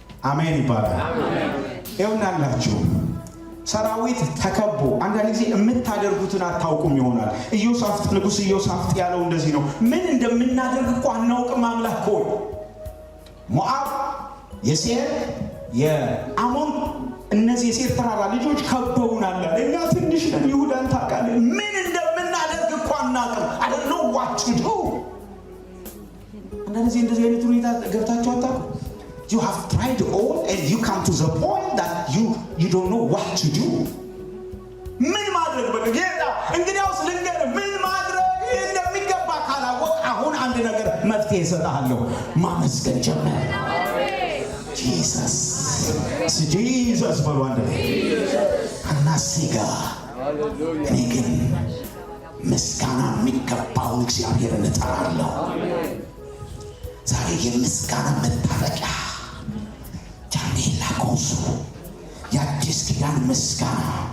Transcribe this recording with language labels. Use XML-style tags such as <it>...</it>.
<am>አሜን ይባላል። ይሁንላችሁ። ሰራዊት ተከቦ አንዳንድ ጊዜ የምታደርጉትን አታውቁም ይሆናል። ኢዮሳፍጥ ንጉሥ ኢዮሳፍጥ ያለው እንደዚህ ነው። ምን እንደምናደርግ እኮ አናውቅም። አምላክ ሆይ ሞዓብ፣ የሴር፣ የአሞን እነዚህ የሴር ተራራ ልጆች ከበውናል። እኛ ትንሽ ነን። ይሁዳን ታውቃለህ። ምን እንደምናደርግ እኮ አናውቅም።</am> <en>I don't know what to do።</en> <am>አንዳንድ ጊዜ እንደዚህ አይነት ሁኔታ ገብታችሁ አታውቁም?</am> <en>You have tried all and you come to the point that you don't know what to do.</en> <am>ምን ማድረግ በጌታ እንግዲያውስ ልንገርህ፣ ምን ማድረግ እንደሚገባ ካላወቅ አሁን አንድ ነገር መፍትሄ እሰጥሃለሁ። ማመስገን ጀምር። ጂሰስ በሉ አንድ ላይ አናሲጋ። እኔ ግን ምስጋና የሚገባውን እግዚአብሔርን እጠራለሁ። ዛሬ የምስጋና መታረቂያ ጃኔላ ኮሱ የአዲስ ኪዳን ምስጋና</am>